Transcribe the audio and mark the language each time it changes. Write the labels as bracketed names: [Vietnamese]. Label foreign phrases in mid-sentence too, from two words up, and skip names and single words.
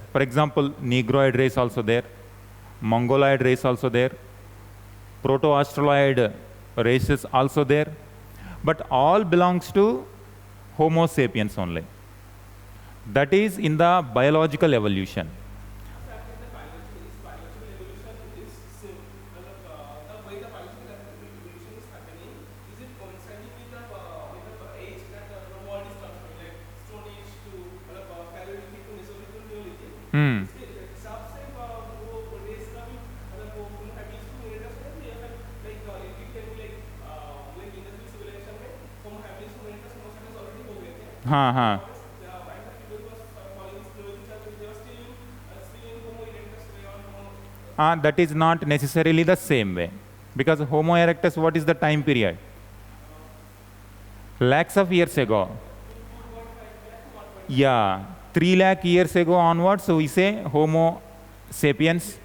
[English] For example, Negroid race also there, Mongoloid race also there, Proto-Australoid races also there, but all belongs to Homo sapiens only. That is in the biological evolution. Hmm. [Hindi] हाँ हाँ [English] that is not necessarily the same way, because Homo erectus, what is the time period? Lakhs of years ago. Yeah, 3 lakh years ago onwards, so we say Homo sapiens.